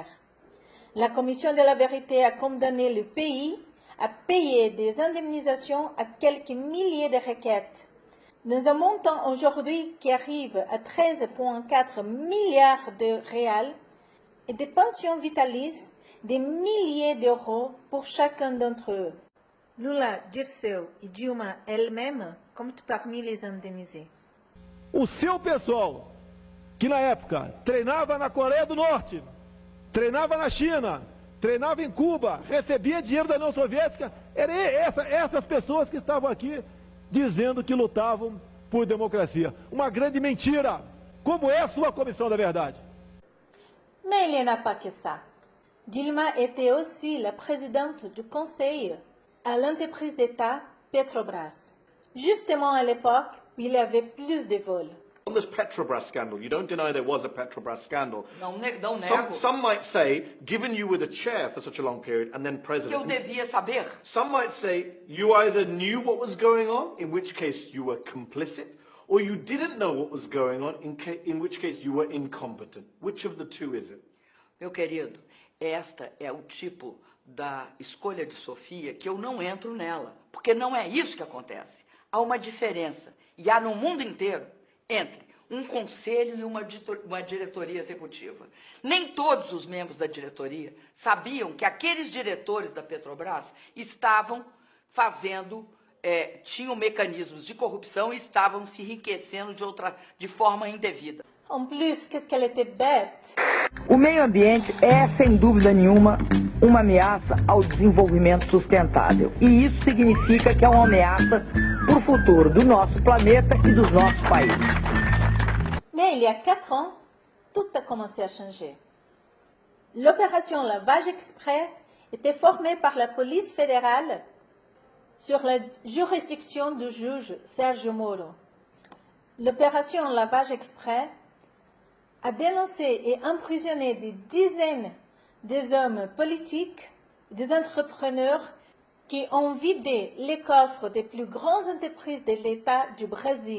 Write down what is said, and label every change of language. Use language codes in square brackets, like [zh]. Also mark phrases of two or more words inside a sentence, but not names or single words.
[fr] La Commission de la vérité a condamné le pays à payer des indemnisations à quelques milliers de requêtes, dans un montant aujourd'hui qui arrive à 13,4 milliards de réals et des pensions vitalices des milliers d'euros pour chacun d'entre eux. Lula, Dirceu et Dilma elle-même comptent parmi les indemnisés. [pt] O seu pessoal, que na época treinava na Coreia do Norte, treinava na China, treinava em Cuba, recebia dinheiro da União Soviética, eram essas pessoas que estavam aqui dizendo que lutavam por democracia. Uma grande mentira. Como é a sua Comissão da Verdade? [fr] Mais il n'y en a pas que ça. Dilma était aussi la présidente du conseil à l'entreprise d'État Petrobras. Justement à l'époque, il y avait plus de vols. [en] On this Petrobras scandal, you don't deny there was a Petrobras scandal. [pt] Não nego. [en] Some might say, given you were the chair for such a long period and then president. [pt] Eu devia saber. [en] Some might say you either knew what was going on, in which case you were complicit, or you didn't know what was going on, in which case you were incompetent. Which of the two is it? [pt] Meu querido, esta é o tipo da escolha de Sofia que eu não entro nela, porque não é isso que acontece. Há uma diferença, e há no mundo inteiro, entre um conselho e uma diretoria executiva. Nem todos os membros da diretoria sabiam que aqueles diretores da Petrobras estavam tinham mecanismos de corrupção e estavam se enriquecendo de forma indevida. [fr] En plus, qu'est-ce qu'elle était bête? [pt] O meio ambiente é, sem dúvida nenhuma, uma ameaça ao desenvolvimento sustentável. E isso significa que é uma ameaça para o futuro do nosso planeta e dos nossos países. [fr] Mais il y a 4 ans, tout a commencé à changer. L'opération Lavage Express était formée par la police fédérale sur la juridiction du juge Sergio Moro. L'opération Lavage Express a dénoncé et emprisonné des dizaines des hommes politiques, des entrepreneurs qui ont vidé les coffres des plus grandes entreprises de l'État du Brésil.